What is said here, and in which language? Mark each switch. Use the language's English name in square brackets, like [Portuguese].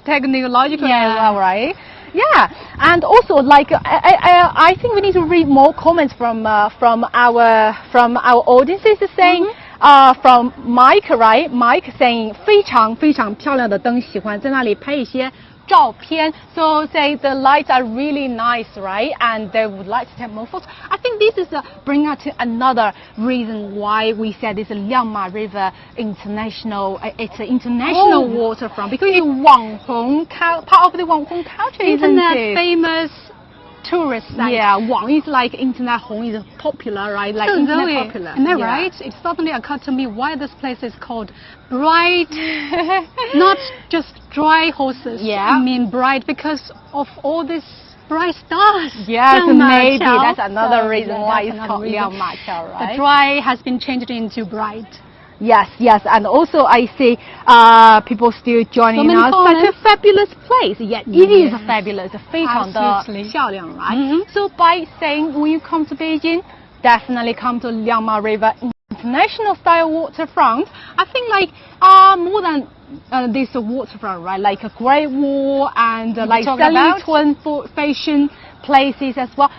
[English] Technological as well, right? Yeah, and also I think we need to read more comments from our audiences saying from Mike, right? Mike saying [Chinese] 非常非常漂亮的灯，喜欢在那里拍一些照片. [English] So say the lights are really nice, right? And they would like to take more photos. I think this is bring us to another reason why we said it's a Liangma River international. It's an international waterfront because it's part of the Wanghong culture, isn't it? Famous tourist site. Yeah, Wang is like internet. Hong is popular, right? Like so internet Zoe, popular. Am I right? It suddenly occurred to me why this place is called Bright, not just dry horses. I mean bright because of all these bright stars. Yes, maybe that's another reason why it's called Liangma, right? The dry has been changed into bright. Yes, and also I see people still joining us. Such a fabulous place. Yeah, it is fabulous. [Chinese] 非常的漂亮, [English] right? So by saying when you come to Beijing, definitely come to Liangma River International Style Waterfront. I think more than this waterfront, right? Like a Great Wall and Selling fashion places as well.